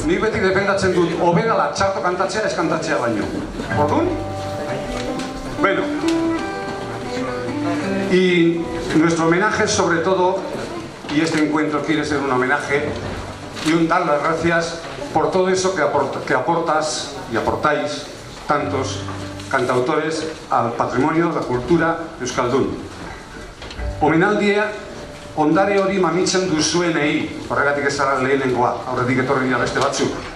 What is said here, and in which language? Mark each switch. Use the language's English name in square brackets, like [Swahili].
[Basque] Nik beti defendatzen dut, hobera txarto kantatzea, ez kantatzea baino. Orduan? Bueno. [Spanish] Y nuestro homenaje sobre todo, y este encuentro quiere ser un homenaje y un dar las gracias por todo eso que aportas y aportáis tantos cantautores al patrimonio, la cultura euskaldun. [Basque] Omenaldia ondare hori mamitzen duzuenei, horregatik ez zara lehenengoa, aurretik etorri dira beste batzuk.